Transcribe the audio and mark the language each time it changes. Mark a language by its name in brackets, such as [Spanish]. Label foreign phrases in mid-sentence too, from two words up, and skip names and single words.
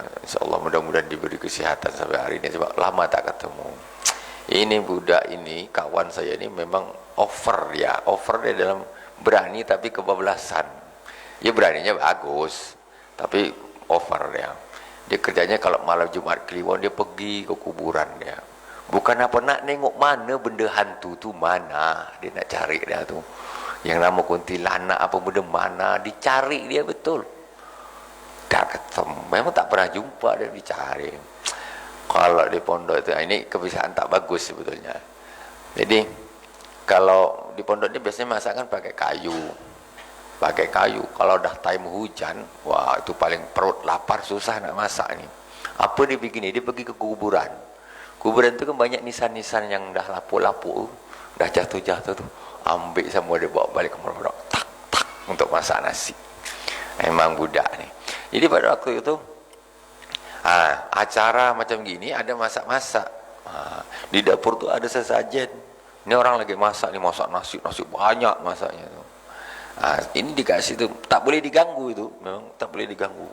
[Malay] Insyaallah mudah-mudahan diberi kesehatan sampai hari ini, sebab lama tak ketemu. Ini budak ini, kawan saya ini memang over dia dalam berani tapi kebablasan. Ya beraninya bagus, tapi over dia. Dia kerjanya kalau malam Jumat Kliwon dia pergi ke kuburan dia. Bukan apa nak nengok mana benda hantu tu, mana dia nak cari dia tu. Yang nama kuntilanak apa benda mana, dicari dia betul. Tak ketemu, memang tak pernah jumpa dia, dicari. Kalau di pondok itu, ini kebiasaan tak bagus sebetulnya. Jadi kalau di pondok ini biasanya masakan pakai kayu. Kalau dah time hujan, wah itu paling perut lapar, susah nak masak nih. Apa dia bikin? Dia pergi ke kuburan. Kuburan itu kan banyak nisan-nisan yang dah lapuk-lapuk, dah jatuh-jatuh tuh. Ambil semua dia bawa balik ke pondok, tak untuk masak nasi. Memang budak nih. Jadi pada waktu itu acara macam gini, ada masak-masak. Di dapur tuh ada sesajen. Ini orang lagi masak nih, masak nasi banyak masaknya tuh. Ini dikasih tuh, tak boleh diganggu itu, memang tak boleh diganggu.